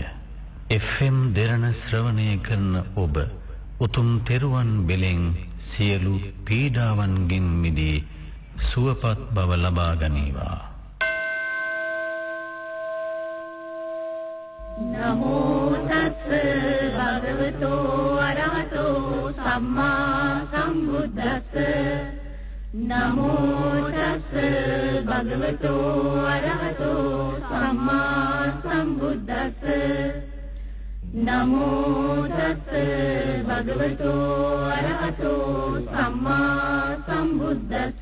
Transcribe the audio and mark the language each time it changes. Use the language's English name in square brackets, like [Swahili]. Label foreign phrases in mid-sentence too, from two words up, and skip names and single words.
[Sinhala] FM දෙරණ ශ්‍රවණය කරන ඔබ උතුම් තෙරුවන් බෙලෙන් සියලු පීඩාවන්ගෙන් මිදී සුවපත් බව ලබා ගනීවා. [Pali] නමෝ තස් භගවතෝ අරහතෝ සම්මා සම්බුද්දස්ස. නමෝ තස් භගවතෝ අරහතෝ සම්මා සම්බුද්දස්ස. නමෝ තස් භගවතෝ අරහතෝ සම්මා සම්බුද්දස්ස.